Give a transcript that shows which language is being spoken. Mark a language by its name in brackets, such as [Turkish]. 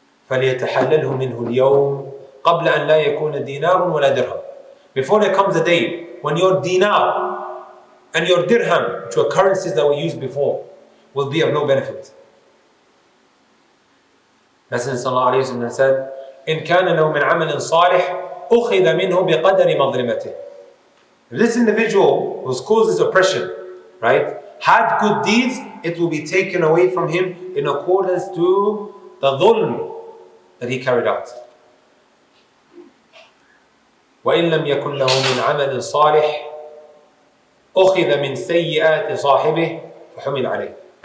[Arabic] فَلْيَتَحَلَّلْهُ مِنْهُ الْيَوْمِ قَبْلَ أَنْ لَا يَكُونَ دِينَارٌ وَلَا دِرْهَمٌ. [English] Before there comes a day when your dinar and your dirham, which were currencies that were used before, will be of no benefit. Messenger sallallahu alayhi wa sallam said, [Arabic] إِنْ كَانَ لَهُ مِنْ عَمَلٍ صَالِحٍ أُخِذَ مِنْهُ بِقَدَرِ مَظْلِمَتِهِ. [English] If this individual whose causes oppression, right, had good deeds, it will be taken away from him in accordance to the dhulm that he carried out. [Arabic] وَإِنْ لَمْ يَكُنْ لَهُ مِنْ عَمَلٍ صَالِحٍ أُخِذَ مِنْ سَيِّئَاتِ صَاحِبِهِ فَحُمِلْ عَلَيْهِ.